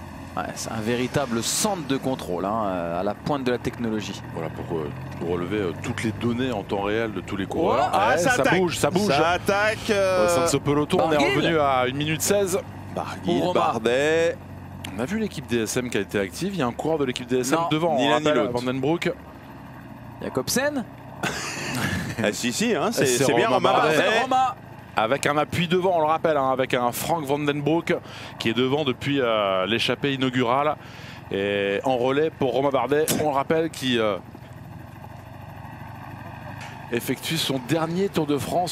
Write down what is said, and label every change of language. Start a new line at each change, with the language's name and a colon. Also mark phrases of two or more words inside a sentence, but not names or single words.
French: Ouais, c'est un véritable centre de contrôle hein, à la pointe de la technologie. Voilà pour relever toutes les données en temps réel de tous les coureurs. Oh, ah, ouais, ça bouge, ça bouge. Ça attaque. Au sein de ce peloton, on est revenu à 1 minute 16. Barguil, Bardet. On a vu l'équipe DSM qui a été active. Il y a un coureur de l'équipe DSM devant. Ni l'un ni l'autre. Van den Broek. Jacobsen. Ah, si, hein, c'est bien Romain Bardet. Avec un appui devant, on le rappelle, hein, avec un Frank Van den Broek qui est devant depuis l'échappée inaugurale. Et en relais pour Romain Bardet, on le rappelle, qui effectue son dernier Tour de France.